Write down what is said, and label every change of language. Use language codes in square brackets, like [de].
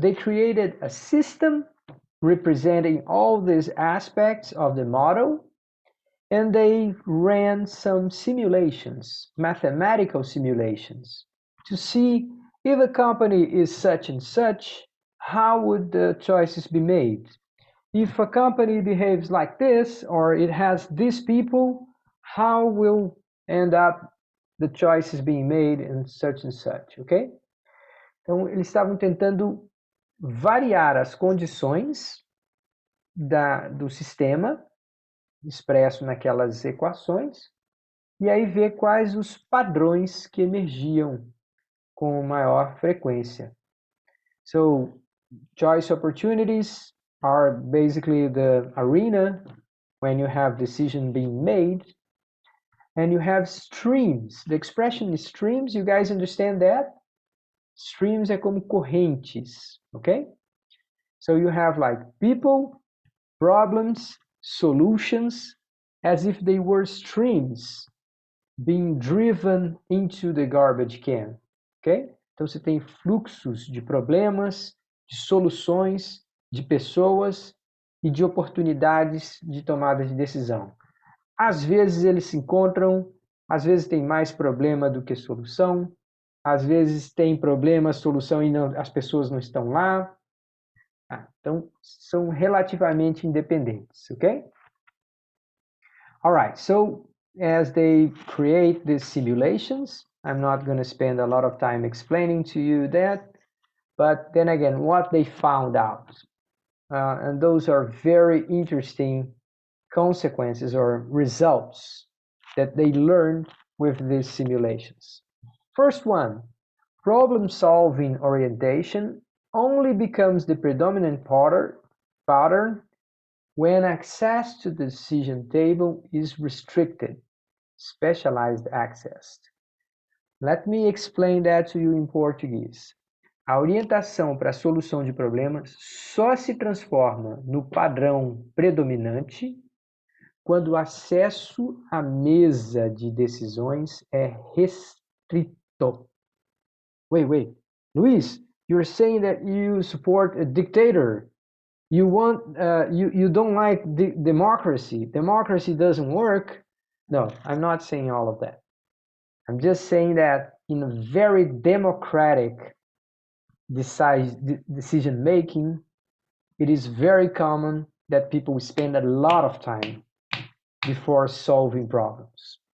[en] They created a system representing all these aspects of the model, and they ran some simulations, mathematical simulations, to see if a company is such and such, how would the choices be made? If a company behaves like this, or it has these people, how will end up the choices being made and such, ok? [pt] Então, eles estavam tentando variar as condições do sistema expresso naquelas equações e aí ver quais os padrões que emergiam com maior frequência. [en] So, choice opportunities are basically the arena when you have decision being made, and you have streams. The expression is streams, you guys understand that? [pt] Streams é como correntes, okay? [en] So you have like people, problems, solutions, as if they were streams being driven into the garbage can, ok? [pt] Então você tem fluxos de problemas, de soluções, de pessoas e de oportunidades de tomada de decisão. Às vezes eles se encontram, às vezes tem mais problema do que solução, às vezes tem problema, solução e não, as pessoas não estão lá. Então são relativamente independentes, ok? [en] All right, so as they create these simulations, I'm not going to spend a lot of time explaining to you that, but then again, what they found out. And those are very interesting consequences or results that they learned with these simulations. First one, problem-solving orientation only becomes the predominant pattern when access to the decision table is restricted, specialized access. Let me explain that to you in Portuguese. [pt] A orientação para a solução de problemas só se transforma no padrão predominante quando o acesso à mesa de decisões é restrito. [en] Wait. Luis, you're saying that you support a dictator. You don't like democracy. Democracy doesn't work. No, I'm not saying all of that. I'm just saying that in a very democratic decision making, it is very common that people spend a lot of time before solving problems.